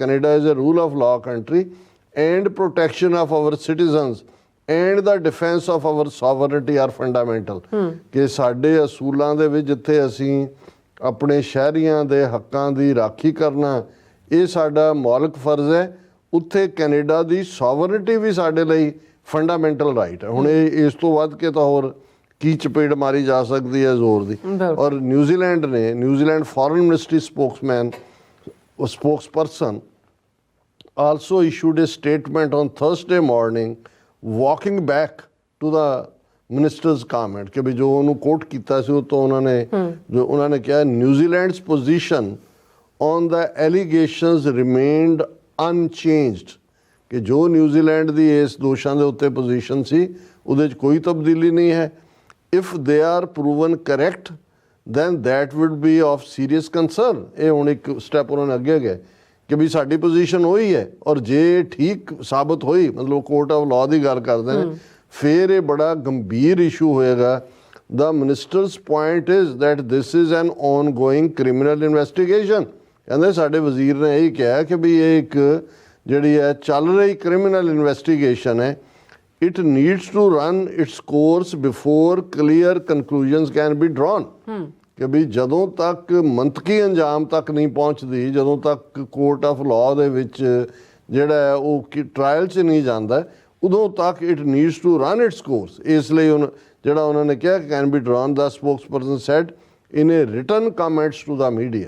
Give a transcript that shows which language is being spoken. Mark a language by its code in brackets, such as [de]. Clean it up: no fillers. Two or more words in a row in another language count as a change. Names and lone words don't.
[en] Canada is a rule of law country and protection of our citizens and the defence of our sovereignty are fundamental, [pa] ਕਿ ਸਾਡੇ ਅਸੂਲਾਂ ਦੇ ਵਿੱਚ ਜਿੱਥੇ ਅਸੀਂ ਆਪਣੇ ਸ਼ਹਿਰੀਆਂ ਦੇ ਹੱਕਾਂ ਦੀ ਰਾਖੀ ਕਰਨਾ ਇਹ ਸਾਡਾ ਮੌਲਿਕ ਫਰਜ਼ ਹੈ, ਉੱਥੇ ਕੈਨੇਡਾ ਦੀ ਸੋਵਰਨਿਟੀ ਵੀ ਸਾਡੇ ਲਈ [en] fundamental right [pa] ਹੈ। ਹੁਣ ਇਹ ਇਸ ਤੋਂ ਵੱਧ ਕੇ ਤਾਂ ਹੋਰ ਕੀ ਚਪੇੜ ਮਾਰੀ ਜਾ ਸਕਦੀ ਹੈ ਜ਼ੋਰ ਦੀ। ਔਰ ਨਿਊਜ਼ੀਲੈਂਡ ਨੇ, [en] ਨਿਊਜ਼ੀਲੈਂਡ foreign ministry spokesperson also issued a statement on Thursday morning walking back to the minister's comment [pa] ਕਿ ਵੀ ਜੋ ਉਹਨੂੰ ਕੋਟ ਕੀਤਾ ਸੀ ਉਹ ਤੋਂ ਉਹਨਾਂ ਨੇ ਕਿਹਾ [en] ਨਿਊਜ਼ੀਲੈਂਡ's position on the allegations remained unchanged, [pa] ਕਿ ਜੋ ਨਿਊਜ਼ੀਲੈਂਡ ਦੀ ਇਸ ਦੋਸ਼ਾਂ ਦੇ ਉੱਤੇ ਪੋਜੀਸ਼ਨ ਸੀ ਉਹਦੇ 'ਚ ਕੋਈ ਤਬਦੀਲੀ ਨਹੀਂ ਹੈ। [en] if they are proven correct then that would be of serious concern। [pa] ਇਹ ਹੁਣ ਇੱਕ ਸਟੈਪ ਉਹਨਾਂ ਨੇ ਅੱਗੇ ਗਏ ਕਿ ਵੀ ਸਾਡੀ ਪੋਜੀਸ਼ਨ ਉਹੀ ਹੈ, ਔਰ ਜੇ ਠੀਕ ਸਾਬਤ ਹੋਈ, ਮਤਲਬ [en] court of law [pa] ਦੀ ਗੱਲ ਕਰਦੇ ਨੇ, ਫਿਰ ਇਹ ਬੜਾ ਗੰਭੀਰ ਇਸ਼ੂ ਹੋਏਗਾ। [en] The minister's point is that this is an ongoing criminal investigation। [pa] ਕਹਿੰਦੇ ਸਾਡੇ ਵਜ਼ੀਰ ਨੇ ਇਹੀ ਕਿਹਾ ਕਿ ਵੀ ਇਹ ਇੱਕ ਜਿਹੜੀ ਹੈ ਚੱਲ ਰਹੀ [en] criminal investigation [pa] ਹੈ। [en] It needs to run its course before clear conclusions can be drawn। [pa] ਕਿ ਵੀ ਜਦੋਂ ਤੱਕ ਮੰਤਕੀ ਅੰਜਾਮ ਤੱਕ ਨਹੀਂ ਪਹੁੰਚਦੀ, ਜਦੋਂ ਤੱਕ [en] court of law [pa] ਦੇ ਵਿੱਚ ਜਿਹੜਾ ਹੈ ਉਹ ਟਰਾਇਲ 'ਚ ਨਹੀਂ ਜਾਂਦਾ, ਉਦੋਂ ਤੱਕ [en] it needs to run its course. [pa] ਇਸ ਲਈ ਜਿਹੜਾ ਉਹਨਾਂ ਨੇ ਕਿਹਾ [en] can be drawn, the spokesperson said in a written comments to the media.